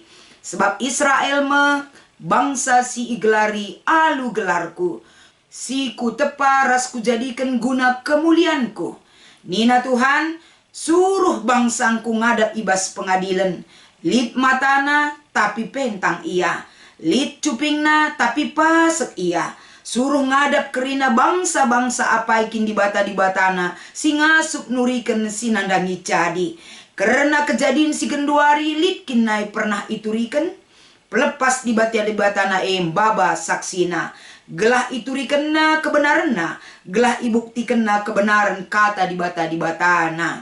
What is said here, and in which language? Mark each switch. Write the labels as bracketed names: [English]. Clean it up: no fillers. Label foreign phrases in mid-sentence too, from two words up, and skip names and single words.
[Batak Karo] Sebab Israel me bangsa si igelari alu gelarku, si ku tepa ras ku jadikan guna kemulianku. Nina Tuhan, suruh bangsangku ngadap ibas pengadilan. Lid matana tapi pentang ia. Lid cupingna tapi pasek ia. Suruh ngadap kerina bangsa-bangsa apa ikin di batana. Si ngasup nuriken si nandangi jadi. Karena kejadian si genduari lid kinai pernah ituriken. Pelepas di batana baba saksina. Gelah iturikenna kebenaranna. Gelah ibuktikenna kebenaran kata di batana.